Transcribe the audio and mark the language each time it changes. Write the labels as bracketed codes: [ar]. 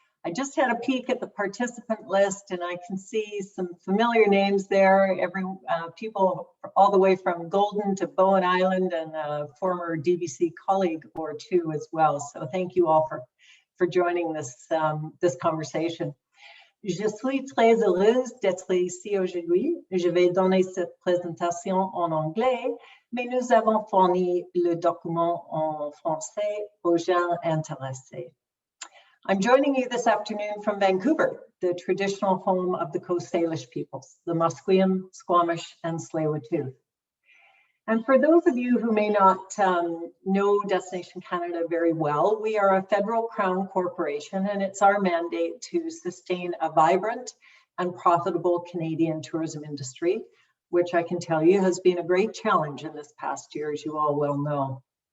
[en] I just had a peek at the participant list, and I can see some familiar names there. People all the way from Golden to Bowen Island, and a former DBC colleague or two as well. So thank you all for joining this conversation. [fr] Je suis très heureuse d'être ici aujourd'hui. Je vais donner cette présentation en anglais, mais nous avons fourni le document en français aux gens intéressés. [en] I'm joining you this afternoon from Vancouver, the traditional home of the Coast Salish peoples, the Musqueam, Squamish, and Tsleil-Waututh. And for those of you who may not know Destination Canada very well, we are a federal crown corporation, and it's our mandate to sustain a vibrant and profitable Canadian tourism industry, which I can tell you has been a great challenge in this past year, as you all well know.